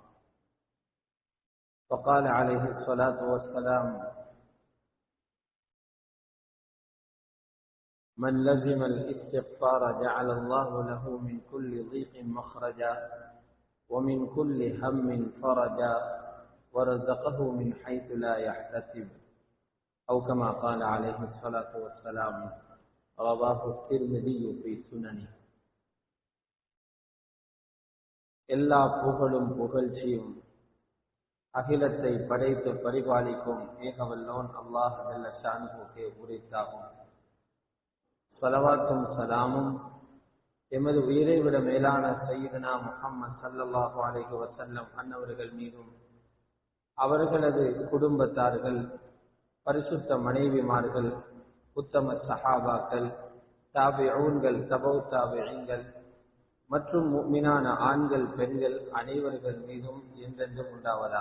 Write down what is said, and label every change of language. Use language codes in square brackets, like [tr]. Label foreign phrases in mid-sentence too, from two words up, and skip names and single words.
[ar] وقال عليه الصلاة والسلام: من لزم الاستغفار جعل الله له من كل ضيق مخرجا ومن كل هم فرجا ورزقه من حيث لا يحتسب، أو كما قال عليه الصلاة والسلام. رواه الترمذي في سننه. [ta] எல்லா புகழும் புகழ்ச்சியும் அகிலத்தை படைத்து பரிபாலிக்கும் ஏகவல்லோன் [ar] الله جل شأنه [ta] உரித்தாகும். ஸலவாத்தும் சலாமும் எமது உயிரை விட மேலான [ar] سيدنا محمد صلى الله عليه وسلم [ta] அன்னவர்கள் மீதும், அவர்களது குடும்பத்தார்கள், பரிசுத்த மனைவிமார்கள், உத்தம சஹாபாக்கள், தாபிஊன்கள், தபௌ தாபிஈன்கள் மற்றும் முஃமினான ஆண்கள் பெண்கள் அனைவர்கள் மீதும் என்றென்றும் உண்டாவதாக.